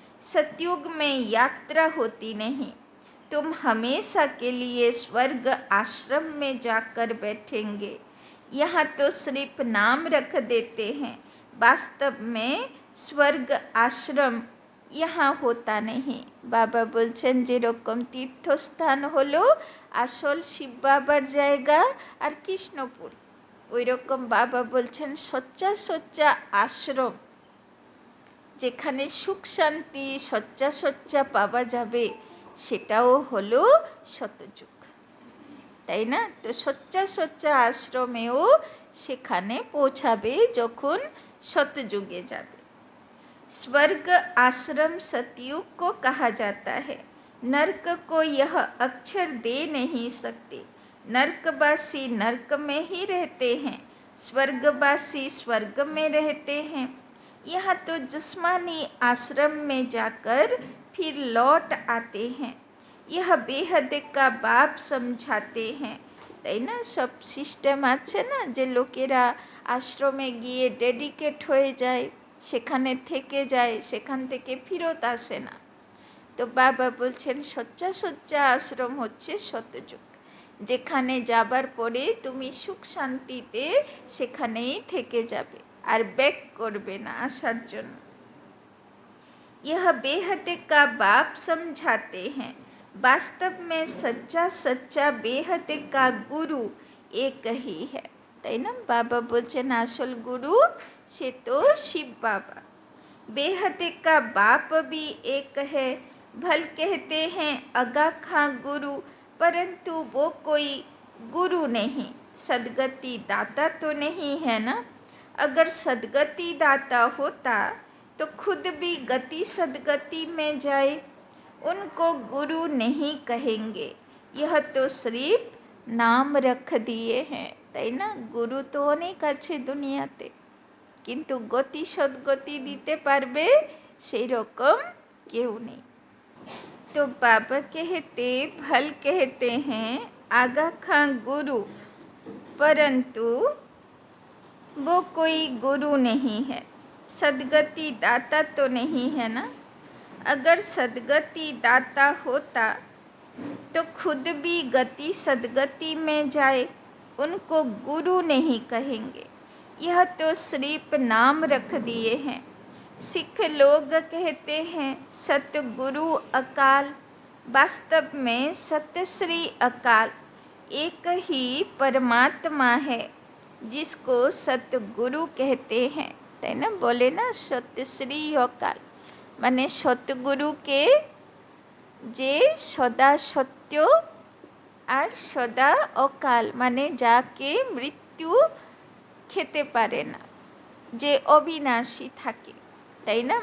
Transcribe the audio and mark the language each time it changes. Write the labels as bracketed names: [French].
[Hindi] सतयुग में यात्रा होती नहीं, तुम हमेशा के लिए स्वर्ग आश्रम में जाकर बैठेंगे। यहाँ तो सिर्फ नाम रख देते हैं, वास्तव में स्वर्ग आश्रम यहाँ होता नहीं। [Bangla] বাবা বলছেন যেরকম তীর্থস্থান হলো আসল শিব বাবার জায়গা আর কৃষ্ণপুর, ওই রকম বাবা বলছেন সচ্চা সচ্চা আশ্রম, যেখানে সুখ শান্তি সচ্চা সচ্চা পাওয়া যাবে, সেটাও হলো শতযুগ, তাই না? তো সচ্চা সচ্চা আশ্রমেও সেখানে পৌঁছাবে যখন শতযুগে যাবে। [Hindi] स्वर्ग आश्रम सतयुग को कहा जाता है। नरक को यह अक्षर दे नहीं सकते। नरकवासी नरक में ही रहते हैं, स्वर्गवासी स्वर्ग में रहते हैं। यह तो जिस्मानी आश्रम में जाकर फिर लौट आते हैं। यह बेहद का बाप समझाते हैं, [Bangla] তাই না? সব সিস্টেম আছে না, যে লোকেরা আশ্রমে গিয়ে ডেডিকেট হয়ে যায়, সেখানে থেকে যায়, সেখান থেকে ফিরত আসে না। তো বাবা বলছেন সচ্চা সচ্চা আশ্রম হচ্ছে শতযুগ, যেখানে যাবার পরে তুমি সুখ শান্তিতে সেখানেই থেকে যাবে, আর ব্যাক করবে না আসার জন্য। [Hindi] यह बेहद का बाप समझाते हैं, वास्तव में सच्चा सच्चा बेहद का गुरु एक ही है, [Bangla] তাই না? বাবা বলছেন আসল গুরু সে তো শিব বাবা। [Hindi] बेहद का बाप भी एक है, भल कहते हैं अगा खां गुरु, परंतु वो कोई गुरु नहीं, सदगति दाता तो नहीं है ना। अगर सदगति दाता होता तो खुद भी गति सदगति में जाए, उनको गुरु नहीं कहेंगे, यह तो सिर्फ नाम रख दिए हैं, [Bangla] তাই না? গুরু তো অনেক আছে দুনিয়াতে, কিন্তু গতি সদ্গতি দিতে পারবে সেই রকম কেউ নেই। [Hindi] तो बाबा कहते भल कहते हैं आगा खां गुरु, परंतु वो कोई गुरु नहीं है, सदगति दाता तो नहीं है ना। अगर सदगति दाता होता तो खुद भी गति सदगति में जाए, उनको गुरु नहीं कहेंगे, यह तो सिर्फ नाम रख दिए हैं। सिख लोग कहते हैं सतगुरु अकाल, वास्तव में सत्य श्री अकाल एक ही परमात्मा है, जिसको सतगुरु कहते हैं, [Bangla] তাই না? বলে না সত্যশ্রী অকাল, মানে সতগুরুকে যে সদা সত্য আর সদা অকাল, মানে যাকে মৃত্যু খেতে পারে না, যে অবিনাশী থাকে, তাই না?